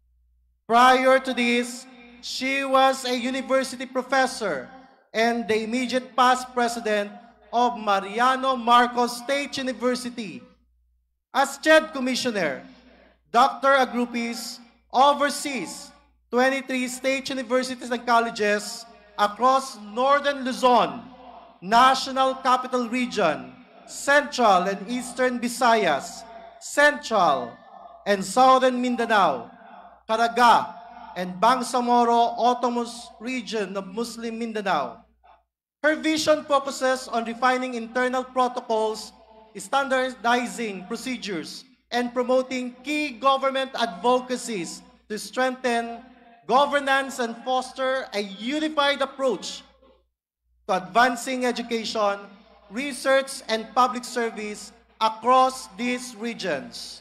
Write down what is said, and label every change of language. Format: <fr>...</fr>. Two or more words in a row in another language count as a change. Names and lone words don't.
<en>Prior to this, she was a university professor and the immediate past president of Mariano Marcos State University. As CHED Commissioner, Dr. Agrupis oversees 23 state universities and colleges across Northern Luzon, National Capital Region, Central and Eastern Visayas, Central and Southern Mindanao, Caraga, and Bangsamoro Autonomous Region of Muslim Mindanao. Her vision focuses on refining internal protocols, standardizing procedures, and promoting key government advocacies to strengthen governance and foster a unified approach to advancing education, research, and public service across these regions.</en>